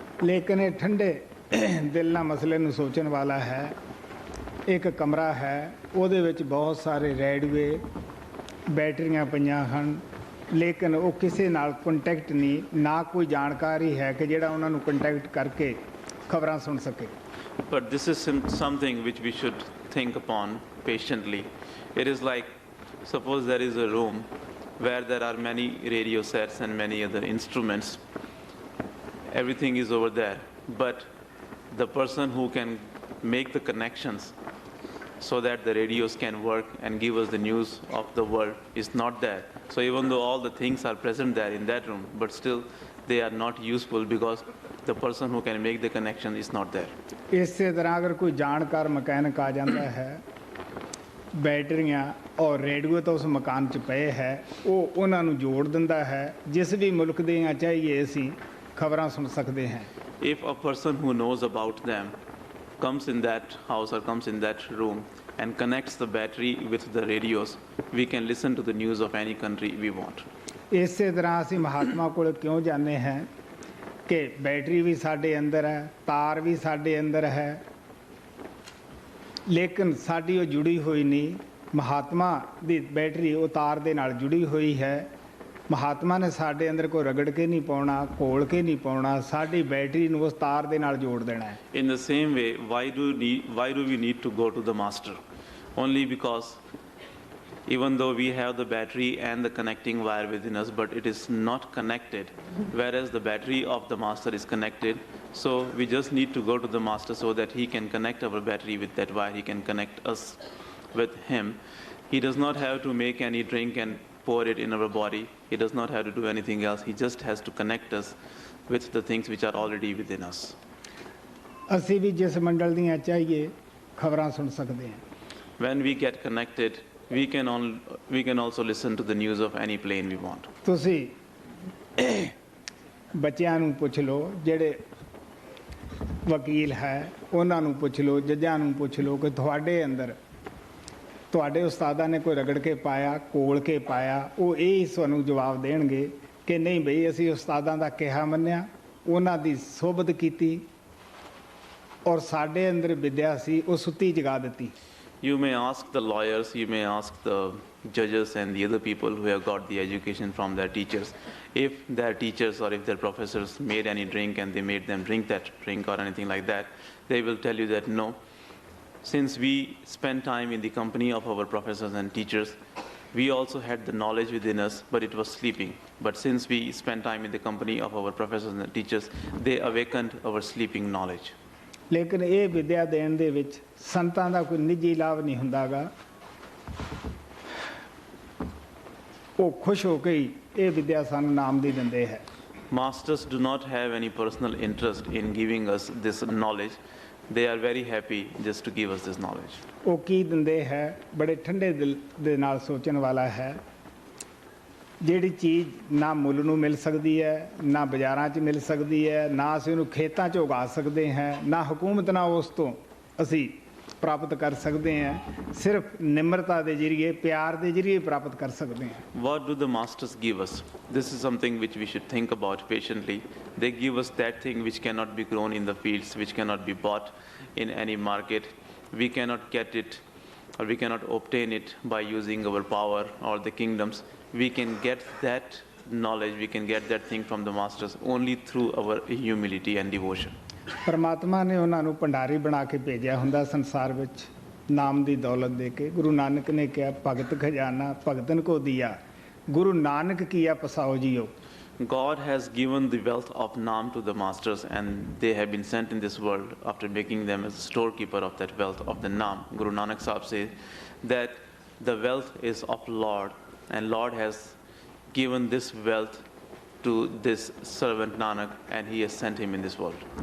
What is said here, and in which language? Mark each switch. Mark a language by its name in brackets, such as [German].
[Punjabi] ਲੇਕਿਨ ਇਹ ਠੰਡੇ ਦਿਲ ਨਾਲ ਮਸਲੇ ਨੂੰ ਸੋਚਣ ਵਾਲਾ ਹੈ। ਇੱਕ ਕਮਰਾ ਹੈ, ਉਹਦੇ ਵਿੱਚ ਬਹੁਤ ਸਾਰੇ ਰੇਡੀਓ, ਬੈਟਰੀਆਂ ਪਈਆਂ ਹਨ, ਲੇਕਿਨ ਉਹ ਕਿਸੇ ਨਾਲ ਕੰਟੈਕਟ ਨਹੀਂ, ਨਾ ਕੋਈ ਜਾਣਕਾਰੀ ਹੈ ਕਿ ਜਿਹੜਾ ਉਹਨਾਂ ਨੂੰ ਕੰਟੈਕਟ ਕਰਕੇ ਖਬਰਾਂ ਸੁਣ ਸਕੇ। [English] But this is something which we should think upon patiently. It is like, suppose there is a room where there are many radio sets and many other instruments. Everything is over there, but the person who can make the connections so that the radios can work and give us the news of the world is not there. So even though all the things are present there in that room, but still they are not useful because the person who can make the connection is not there. [Punjabi] ਇਸੇ ਤਰ੍ਹਾਂ ਅਗਰ ਕੋਈ ਜਾਣਕਾਰ mechanic ਆ ਜਾਂਦਾ ਹੈ, ਬੈਟਰੀਆਂ ਔਰ ਰੇਡੀਓ ਤਾਂ ਉਸ ਮਕਾਨ 'ਚ ਪਏ ਹੈ, ਉਹ ਉਹਨਾਂ ਨੂੰ ਜੋੜ ਦਿੰਦਾ ਹੈ। ਜਿਸ ਵੀ ਮੁਲਕ ਦੀਆਂ ਚਾਹੀਏ ਅਸੀਂ ਖਬਰਾਂ ਸੁਣ ਸਕਦੇ ਹਾਂ। [English] If a person who knows about them comes in that house or comes in that room and connects the battery with the radios, we can listen to the news of any country we want. [Punjabi] ਇਸੇ ਤਰ੍ਹਾਂ ਅਸੀਂ ਮਹਾਤਮਾ ਕੋਲ ਕਿਉਂ ਜਾਂਦੇ ਹਾਂ ਕਿ battery ਵੀ ਸਾਡੇ ਅੰਦਰ ਹੈ, ਤਾਰ ਵੀ ਸਾਡੇ ਅੰਦਰ ਹੈ, ਲੇਕਿਨ ਸਾਡੀ ਉਹ ਜੁੜੀ ਹੋਈ ਨਹੀਂ। ਮਹਾਤਮਾ ਦੀ ਬੈਟਰੀ ਉਹ ਤਾਰ ਦੇ ਨਾਲ ਜੁੜੀ ਹੋਈ ਹੈ। ਮਹਾਤਮਾ ਨੇ ਸਾਡੇ ਅੰਦਰ ਕੋਈ ਰਗੜ ਕੇ ਨਹੀਂ ਪਾਉਣਾ, ਘੋਲ ਕੇ ਨਹੀਂ ਪਾਉਣਾ, ਸਾਡੀ ਬੈਟਰੀ ਨੂੰ ਉਸ ਤਾਰ ਦੇ ਨਾਲ ਜੋੜ ਦੇਣਾ ਹੈ। [English] In the same way, why do we need to go to the master? Only because even though we have the battery and the connecting wire within us, but it is not connected, whereas the battery of the master is connected. So we just need to go to the master so that he can connect our battery with that wire. He can connect us with him. He does not have to make any drink and pour it in our body. He does not have to do anything else. He just has to connect us with the things which are already within us. [Punjabi] ਅਸੀਂ ਵੀ ਜਿਸ ਮੰਡਲ ਦੀਆਂ ਚਾਹੀਏ ਖਬਰਾਂ ਸੁਣ ਸਕਦੇ ਹਾਂ। [English] When we get connected, we can also listen to the news of any plane we want. [Punjabi] ਤੁਸੀਂ ਬੱਚਿਆਂ ਨੂੰ ਪੁੱਛ ਲਓ, ਜਿਹੜੇ ਵਕੀਲ ਹੈ ਉਹਨਾਂ ਨੂੰ ਪੁੱਛ ਲਓ, ਜੱਜਾਂ ਨੂੰ ਪੁੱਛ ਲਓ ਕਿ ਤੁਹਾਡੇ ਅੰਦਰ ਤੁਹਾਡੇ ਉਸਤਾਦਾਂ ਨੇ ਕੋਈ ਰਗੜ ਕੇ ਪਾਇਆ, ਕੋਲ ਕੇ ਪਾਇਆ, ਉਹ ਇਹ ਤੁਹਾਨੂੰ ਜਵਾਬ ਦੇਣਗੇ ਕਿ ਨਹੀਂ ਬਈ ਅਸੀਂ ਉਸਤਾਦਾਂ ਦਾ ਕਿਹਾ ਮੰਨਿਆ, ਉਹਨਾਂ ਦੀ ਸੋਭਤ ਕੀਤੀ ਔਰ ਸਾਡੇ ਅੰਦਰ ਵਿਦਿਆ ਸੀ ਉਹ ਸੁੱਤੀ ਜਗਾ ਦਿੱਤੀ। [English] You may ask the lawyers, you may ask the judges and the other people who have got the education from their teachers. If their teachers or if their professors made any drink and they made them drink that drink or anything like that, they will tell you that no. Since we spend time in the company of our professors and teachers, we also had the knowledge within us, but it was sleeping. But since we spent time in the company of our professors and teachers, they awakened our sleeping knowledge. [Punjabi] ਲੇਕਿਨ ਇਹ ਵਿਦਿਆ ਦੇਣ ਦੇ ਵਿੱਚ ਸੰਤਾਂ ਦਾ ਕੋਈ ਨਿੱਜੀ ਲਾਭ ਨਹੀਂ ਹੁੰਦਾਗਾ। ਉਹ ਖੁਸ਼ ਹੋ ਕੇ ਹੀ ਇਹ ਵਿਦਿਆ ਸਾਨੂੰ ਨਾਮ ਦੀ ਦਿੰਦੇ ਹੈ। [English] Masters do not have any personal interest in giving us this knowledge. They are very happy just to give us this knowledge. [Punjabi] ਉਹ ਕੀ ਦਿੰਦੇ ਹੈ, ਬੜੇ ਠੰਡੇ ਦਿਲ ਦੇ ਨਾਲ ਸੋਚਣ ਵਾਲਾ ਹੈ। ਜਿਹੜੀ ਚੀਜ਼ ਨਾ ਮੁੱਲ ਨੂੰ ਮਿਲ ਸਕਦੀ ਹੈ, ਨਾ ਬਾਜ਼ਾਰਾਂ 'ਚ ਮਿਲ ਸਕਦੀ ਹੈ, ਨਾ ਅਸੀਂ ਉਹਨੂੰ ਖੇਤਾਂ 'ਚ ਉਗਾ ਸਕਦੇ ਹਾਂ, ਨਾ ਹਕੂਮਤ ਨਾਲ ਉਸ ਤੋਂ ਅਸੀਂ ਪ੍ਰਾਪਤ ਕਰ ਸਕਦੇ ਹਾਂ, ਸਿਰਫ ਨਿਮਰਤਾ ਦੇ ਜ਼ਰੀਏ, ਪਿਆਰ ਦੇ ਜ਼ਰੀਏ ਪ੍ਰਾਪਤ ਕਰ ਸਕਦੇ ਹਾਂ। [English] What do the masters give us? This is something which we should think about patiently. They give us that thing which cannot be grown in the fields, which cannot be bought in any market. We cannot get it or we cannot obtain it by using our power or the kingdoms. We can get that knowledge, we can get that thing from the masters only through our humility and devotion. [Punjabi] ਪਰਮਾਤਮਾ ਨੇ ਉਹਨਾਂ ਨੂੰ ਭੰਡਾਰੀ ਬਣਾ ਕੇ ਭੇਜਿਆ ਹੁੰਦਾ ਸੰਸਾਰ ਵਿੱਚ ਨਾਮ ਦੀ ਦੌਲਤ ਦੇ ਕੇ। ਗੁਰੂ ਨਾਨਕ ਨੇ ਕਿਹਾ ਭਗਤ ਖਜ਼ਾਨਾ ਭਗਤਨ ਕੋ ਦਿਆ, ਗੁਰੂ ਨਾਨਕ ਕੀਆ ਪਸਾਓ JIO. [English] God has given the wealth of Naam to the masters, and they have been sent in this world after making them as a storekeeper of that wealth of the Naam. Guru Nanak Sahib says that the wealth is of Lord, and Lord has given this wealth to this servant Nanak, and he has sent him in this world.